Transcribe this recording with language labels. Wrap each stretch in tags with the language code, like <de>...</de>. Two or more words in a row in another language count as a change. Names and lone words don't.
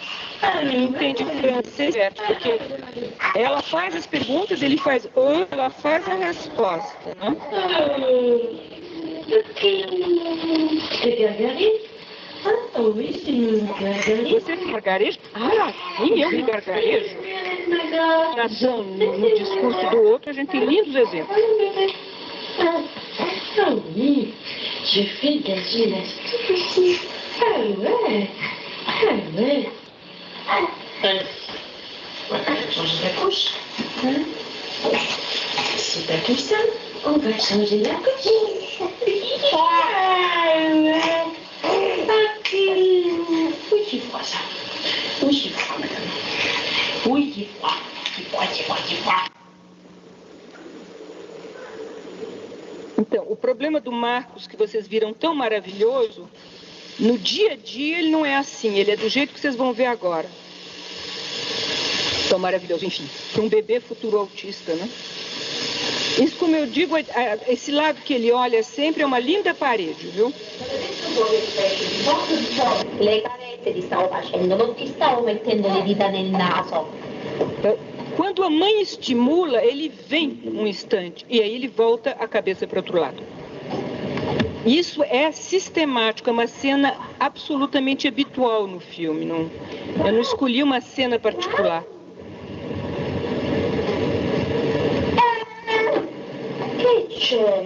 <pt>Ela entende francês, porque ela faz as perguntas, ele faz ela faz a resposta, não é? Você que gargareja? Ah, sim, eu que gargarejo. No discurso do outro, a gente tem lindos exemplos.</pt> <fr>Ah oui, je fais de la gymnastique aussi. Ah ouais, ah ouais. Changer la couche. Hein? C'est pas tout ça. On va changer la couche. Ah ouais. Oui, c'est froid ça. Oui, c'est froid, madame. Oui, c'est froid. C'est froid, c'est froid, c'est froid.</fr> <pt>Então, o problema do Marcos, que vocês viram tão maravilhoso, no dia a dia ele não é assim, ele é do jeito que vocês vão ver agora. Tão maravilhoso, enfim, para um bebê futuro autista, né? Isso, como eu digo, esse lado que ele olha sempre é uma linda parede, viu?</pt> <it>Le carezze ti stavo facendo, non ti stavo mettendo le dita nel naso.</it> <pt>Quando a mãe estimula, ele vem um instante e aí ele volta a cabeça para o outro lado. Isso é sistemático, é uma cena absolutamente habitual no filme. Eu não escolhi uma cena particular.</pt> <it>Che c'è?</it>